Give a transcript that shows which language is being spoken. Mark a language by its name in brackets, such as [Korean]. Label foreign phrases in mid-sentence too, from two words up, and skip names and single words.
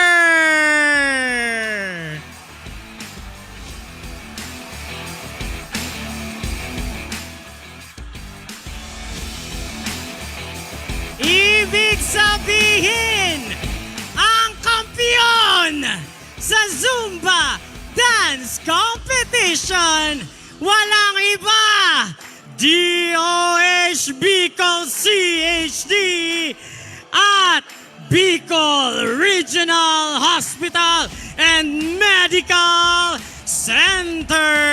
[Filipino] Ibig sabihin, ang kampiyon sa Zumba Dance Competition, walang iba, DOH Bicol CHD at Bicol Regional Hospital and Medical Center.